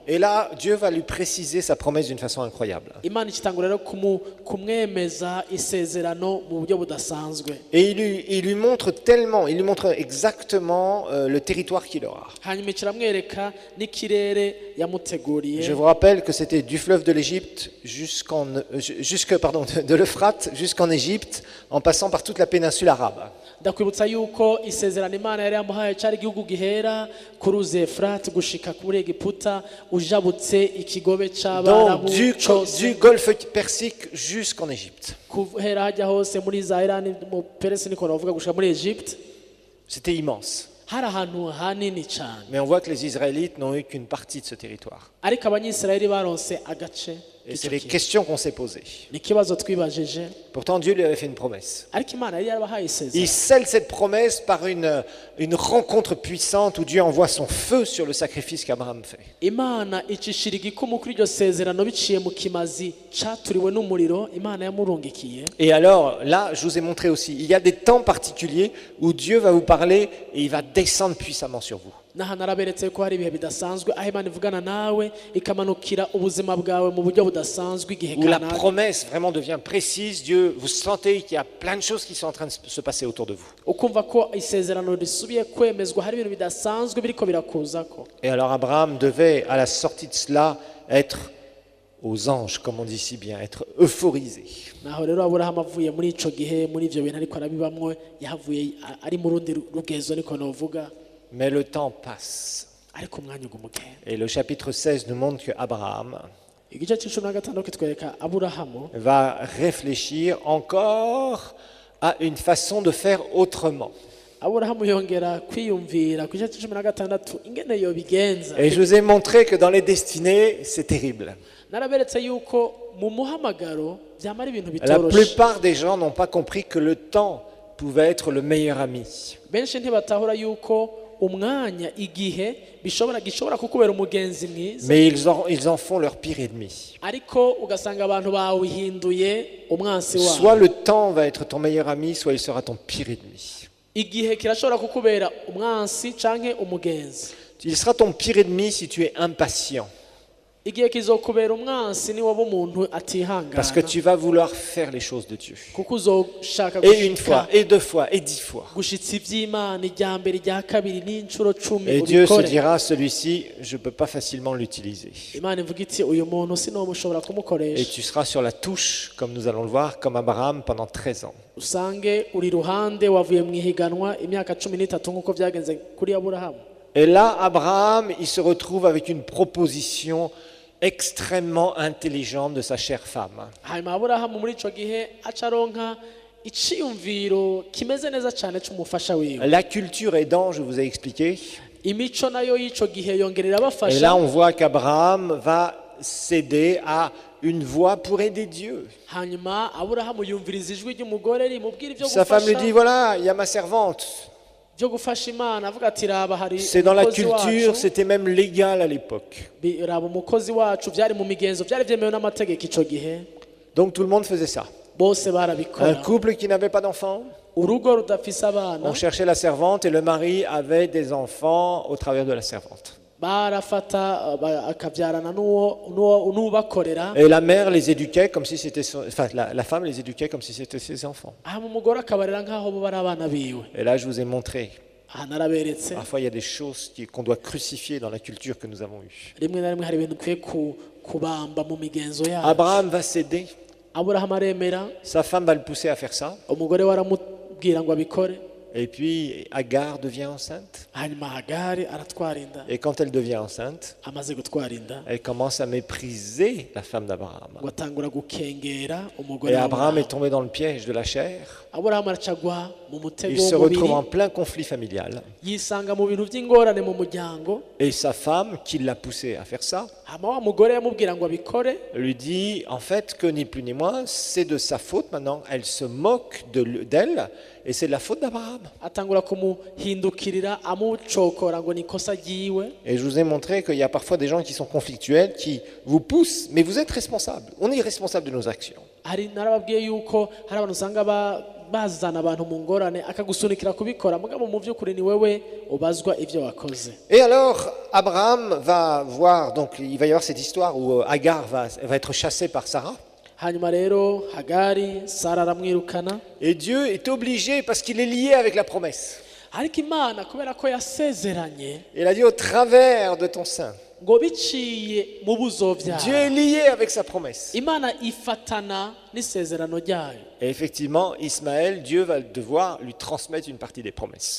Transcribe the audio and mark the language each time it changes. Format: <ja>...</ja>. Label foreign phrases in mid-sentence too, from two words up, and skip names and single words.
<fr>Et là, Dieu va lui préciser sa promesse d'une façon incroyable.</fr> <rn>imana ikitangura rero kumwemeza isezerano mu buryo budasanzwe,</rn> <fr>Et il lui montre tellement, il lui montre exactement le territoire qu'il aura.</fr> <rn>hanyuma kiramwereka n'ikirere yamuteguriye.</rn> <fr>Je vous rappelle que c'était du fleuve de l'Égypte de l'Euphrate jusqu'en Égypte, en passant par toute la péninsule arabe.</fr> <rn>ndakwibutsa yuko isezerano imana yari yamuhaye cyari igihugu gihera ku ruzi Efurate gushika kuri Egiputa, ujabutse ikigobe</rn> <fr>Donc</fr> <rn>c'abarabu</rn> <fr>du</fr> <rn>cose,</rn> <fr>golfe Persique jusqu'en Égypte.</fr> <rn>guhera hajya hose muri za Irani mu Peresi niko bavuga gushika muri Egypte.</rn> <fr>C'était immense.</fr> <rn>hari ahantu hanini cyane,</rn> <fr>Mais on voit que les Israélites n'ont eu qu'une partie de ce territoire.</fr> <rn>ariko abanyisirayeli baronse agace</rn> <fr>Et c'est</fr> <rn>k'icyo</rn> <fr>les</fr> <rn>kintu.</rn> <fr>questions qu'on s'est posées.</fr> <rn>ni ikibazo twibajije,</rn> <fr>Pourtant, Dieu lui avait fait une promesse.</fr> <rn>ariko imana yari yarabahaye isezerano.</rn> <fr>Il scelle cette promesse par une rencontre puissante où Dieu envoie son feu sur le sacrifice qu'Abraham fait.</fr> <rn>imana icishira igikumu kuri iryo sezerano biciye mu kimazi caturiwe n'umuriro imana yamurungikiye.</rn> <fr>Et alors, là, je vous ai montré aussi, il y a des temps particuliers où Dieu va vous parler et il va descendre puissamment sur vous.</fr> <rn>naha naraberetse ko hari ibihe bidasanzwe aho imana ivugana nawe ikamanukira ubuzima bwawe mu buryo budasanzwe igihe</rn> <fr>Où la</fr> <rn>kanaka,</rn> <fr>promesse vraiment devient précise. Dieu, vous sentez qu'il y a plein de choses qui sont en train de se passer autour de vous.</fr> <rn>ukumva ko isezerano risubiye kwemezwa, hari ibintu bidasanzwe biriko birakuzako.</rn> <fr>Et alors Abraham devait, à la sortie de cela, être aux anges, comme on dit si bien, être euphorisé.</fr> <rn>naho rero aburahamu avuye muri ico gihe, muri ivyo bintu ariko arabibamwo, yahavuye ari mu rundi rugezo niko novuga,</rn> <fr>Mais le temps passe.</fr> <rn>ariko umwanya ugumugenda.</rn> <fr>Et le chapitre 16 nous montre que Abraham</fr> <rn>igice c'16 kitwereka aburahamu</rn> <fr>va réfléchir encore à une façon de faire autrement.</fr> <rn>aburahamu yongera kwiyumvira ku gice c'16 ingene yobigenza.</rn> <fr>Et je vous ai montré que dans les destinées, c'est terrible.</fr> <rn>naraberetse yuko mu muhamagaro byamara ibintu</rn> <fr>La</fr> <rn>bitoroshe.</rn> <fr>plupart des gens n'ont pas compris que le temps pouvait être le meilleur ami.</fr> <rn>benshi ntibatahura yuko umwanya igihe gishobora kukubera umugenzi mwiza,</rn> <fr>mais ils en font leur pire ennemi.</fr> <rn>ariko ugasanga abantu bawihinduye umwansi wabo.</rn> <fr>Soit le temps va être ton meilleur ami, soit il sera ton pire ennemi.</fr> <rn>Igihe kirashobora kukubera umwansi canke umugenzi.</rn> <fr>Il sera ton pire ennemi si tu es impatient.</fr> <rn>Igihe kizokubera umwansi ni waba umuntu atihangana,</rn> <fr>Parce que tu vas vouloir faire les choses de Dieu.</fr> <rn>kuko uzoshaka</rn> <fr>Et une fois, et deux fois, et 10 fois.</fr> <rn>gushitsa ivy'Imana irya mbere irya kabiri n'incuro 10</rn> <fr>Et Dieu se</fr> <rn>ubikore.</rn> <fr>dira, celui-ci, je ne peux pas facilement l'utiliser.</fr> <rn>Imana ivuga iti uyu muntu sinomushobora</rn> <fr>Et</fr> <rn>kumukoresha.</rn> <fr>tu seras sur la touche, comme nous allons le voir, comme Abraham pendant 13 ans.</fr> <rn>Usange uri ruhande wavuye mu ihiganwa imyaka 13 nk'uko byagenze kuri Aburahamu.</rn> <fr>Et là, Abraham, il se retrouve avec une proposition extrêmement intelligente de sa chère femme.</fr> <rn>Hanyuma Aburahamu muri ico gihe acaronka iciyumviro kimeze neza cyane c'umufasha wiwe.</rn> <fr>La culture aidant, je vous ai expliqué.</fr> <rn>Imico nayo y'ico gihe yongerera</rn> <fr>Et là,</fr> <rn>abafasha.</rn> <fr>on voit qu'Abraham va céder à une voix pour aider Dieu.</fr> <rn>Hanyuma Aburahamu yumviriza ijwi ry'umugore rimubwira ivyo</rn> <fr>Sa femme lui dit,</fr> <rn>gufasha</rn> <fr>voilà, il y a ma servante.</fr> <rn>byo gufasha Imana, avuga ati raba hari</rn> <fr>C'est dans la</fr> <rn>umukozi</rn> <fr>culture,</fr> <rn>wacu.</rn> <fr>c'était même légal à l'époque.</fr> <rn>Raba umukozi wacu, byari mu migenzo, byari byemewe n'amategeko ico gihe.</rn> <fr>Donc tout le monde faisait ça.</fr> <rn>Bose</rn> <fr>Un</fr> <rn>barabikora.</rn> <fr>couple qui n'avait pas d'enfants,</fr> <rn>Urugo rudafise abana</rn> <fr>on cherchait la servante et le mari avait des enfants au travers de la servante.</fr> <rn>barafata akabyarana n'ubakorera.</rn> <fr>Et la mère les éduquait comme si c'était enfin la femme les éduquait comme si c'était ses enfants.</fr> <rn>Aha umugore akabarera nk'aho bo bari abana biwe.</rn> <fr>Et là je vous ai montré,</fr> <rn>Aha naraberetse</rn> <fr>parfois il y a des choses qu'on doit crucifier dans la culture que nous avons eue.</fr> <rn>rimwe na rimwe hari ibintu dukwiye kubamba mu migenzo yacu.</rn> <fr>Abraham va céder,</fr> <rn>Aburahamu aremera,</rn> <fr>sa femme va le pousser à faire ça,</fr> <rn>umugore we aramubwira ngo abikore.</rn> <fr>et puis Agar devient enceinte.</fr> <rn>Hanyuma Hagari aratwara inda.</rn> <fr>Et quand elle devient enceinte,</fr> <rn>Amaze gutwara inda</rn> <fr>elle commence à mépriser la femme d'Abraham.</fr> <rn>ngo atangura gukengera umugore</rn> <fr>Et</fr> <rn>wa</rn> <fr>Abraham est</fr> <rn>Aburahamu.</rn> <fr>tombé dans le piège de la chair.</fr> <rn>Aburahamu aracagwa mu mutego</rn> <fr>Il se retrouve en</fr> <rn>w'umubiri,</rn> <fr>plein conflit familial.</fr> <rn>yisanga mu bintu by'ingorane mu muryango.</rn> <fr>Et sa femme, qui l'a poussé à faire ça,</fr> <rn>Hama wa mugore yamubwira ngo abikore,</rn> <fr>lui dit en fait que ni plus ni moins, c'est de sa faute maintenant. Elle se moque d'elle et c'est de la faute d'Abraham.</fr> <rn>atangura kumuhindukirira amucokora ngo ni ikosa ryiwe.</rn> <fr>Et je vous ai montré qu'il y a parfois des gens qui sont conflictuels, qui vous poussent, mais vous êtes responsable. On est responsable de nos actions.</fr> <rn>Hari narababwiye yuko hari abantu usanga bazana abantu mu ngorane akagusunikira kubikora, mugabo mu by'ukuri ni wewe ubazwa ivyo wakoze.</rn> <fr>Et alors, Abraham va voir, donc il va y avoir cette histoire où Agar va être chassée par Sarah.</fr> <rn>Hanyuma rero Hagari, Sara aramwirukana,</rn> <fr>Et Dieu est obligé, parce qu'il est lié avec la promesse.</fr> <rn>ariko Imana kubera ko yasezeranye</rn> <fr>Il a dit au travers de ton sein.</fr> <rn>ngo biciye mu buzo</rn> <fr>Dieu est</fr> <rn>byayo,</rn> <fr>lié avec sa promesse.</fr> <rn>Imana ifatana n'isezerano ryayo.</rn> <fr>Et effectivement, Ismaël, Dieu va devoir lui transmettre une partie des promesses.</fr>